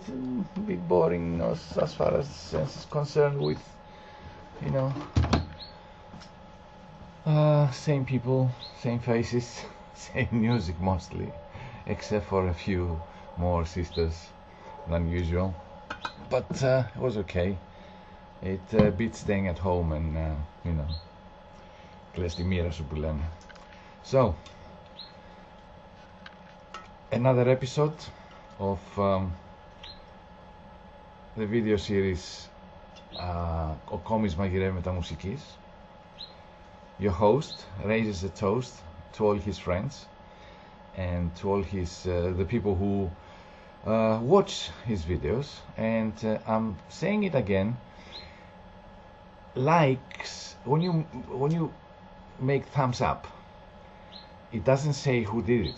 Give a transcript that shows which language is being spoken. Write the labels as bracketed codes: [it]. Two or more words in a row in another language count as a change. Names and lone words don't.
[en] A bit boring as far as sense is concerned, with, you know, same people, same faces, same music mostly, except for a few more sisters than usual. But it was okay. It beats staying at home and, you know, [el] κλαις τη μοίρα σου που λένε. [en] So, another episode of the video series Ο Κόμις μαγειρεύει με τα μουσικής. Your host raises a toast to all his friends and to all his the people who watch his videos, and I'm saying it again, likes, when you make thumbs up, it doesn't say who did it.